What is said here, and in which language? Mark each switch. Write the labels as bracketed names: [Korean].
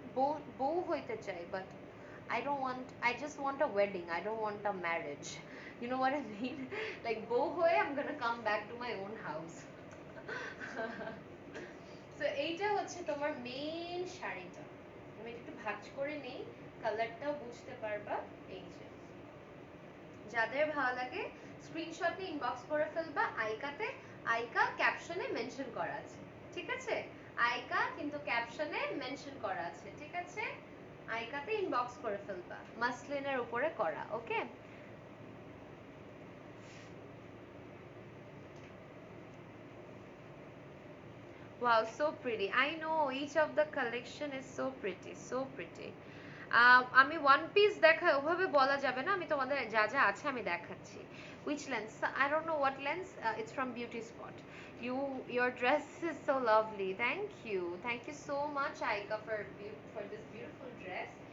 [Bangla] বউ বউ হইতে চাই, but [English] I just want a wedding, I don't want a marriage, you know what I mean? Like [Bangla] বউ হয়ে [English] I'm gonna come back to my own house. [Bangla] So এইটা হচ্ছে তোমার মেইন শাড়িটা। আমি একটু ভাঁজ করে নেই, কালারটাও বুঝতে পারবা। এই যে, যাদের ভালো লাগে স্ক্রিনশট নিয়ে ইনবক্স করে ফেলবা। আইকাতে, আইকা ক্যাপশনে মেনশন করা আছে, ঠিক আছে? আইকা কিন্তু ক্যাপশনে মেনশন করা আছে, ঠিক আছে? আইকাতে ইনবক্স করে ফেলবা, মাসলিনের উপরে করা। [English] Okay, wow, so pretty, I know each of the collection is so pretty, so pretty. [Bangla] আমি ওয়ান পিস দেখাই ওভাবে বলা যাবে না, আমি তোমাদের যা যা আছে আমি দেখাচ্ছি। [English] which lens, I don't know what lens, it's from Beauty Spot. Your dress is so lovely, thank you so much Aika for this beautiful dress.